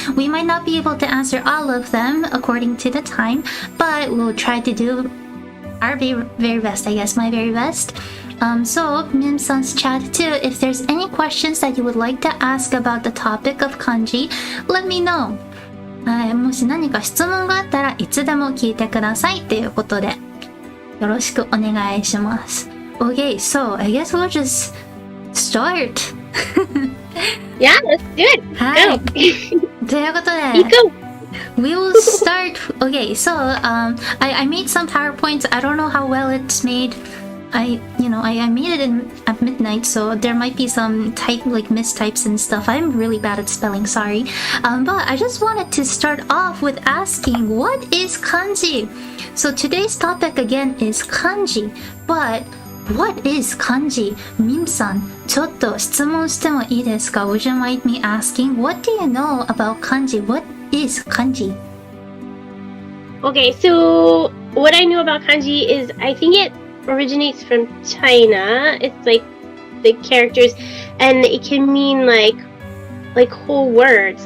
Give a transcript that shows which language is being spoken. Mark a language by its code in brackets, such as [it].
[en] We might not be able to answer all of them according to the time, but we'll try to do our very best, I guess, my very best. So, Mim-san's chat too, if there's any questions that you would like to ask about the topic of kanji, let me know. [ja] はい、もし何か質問があったらいつでも聞いてくださいということで、よろしくお願いします。 [en] Okay, so I guess we'll just start. Yeah, let's do it. [ja] はい。ということで、 [en] We will start. Okay, so I made some PowerPoints. I don't know how well it's made. I made it at midnight, so there might be some mistypes and stuff. I'm really bad at spelling, sorry. But I just wanted to start off with asking, what is kanji? So today's topic again is kanji, but what is kanji? [ja] Mim-san, ちょっと質問してもいいですか? [en] Would you mind me asking, what do you know about kanji? What is kanji? Okay, so what I know about kanji is I think it originates from China. It's like the characters, and it can mean like whole words.